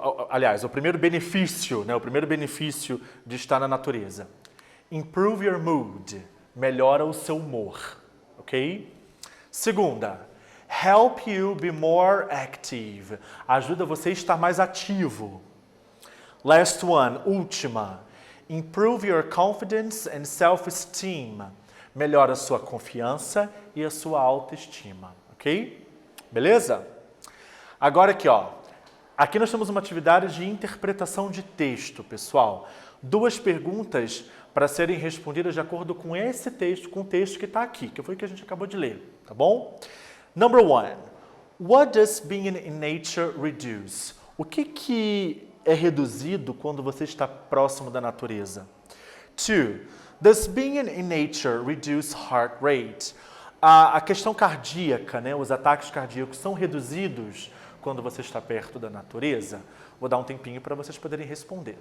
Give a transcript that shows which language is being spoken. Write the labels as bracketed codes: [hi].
[pt] Aliás, o primeiro benefício, né? O primeiro benefício de estar na natureza. [en] Improve your mood. [pt] Melhora o seu humor, ok? [en] Segunda, help you be more active. [pt] Ajuda você a estar mais ativo. [en] Last one, última. Improve your confidence and self-esteem. [pt] Melhora a sua confiança e a sua autoestima, ok? Beleza? Agora aqui, ó. Aqui nós temos uma atividade de interpretação de texto, pessoal. 2 perguntas para serem respondidas de acordo com esse texto, com o texto que está aqui, que foi o que a gente acabou de ler, tá bom? [en] Number 1. What does being in nature reduce? [pt] O que é reduzido quando você está próximo da natureza? 2. [en] Does being in nature reduce heart rate? [pt] A questão cardíaca, né, os ataques cardíacos são reduzidos quando você está perto da natureza? Vou dar um tempinho para vocês poderem responder.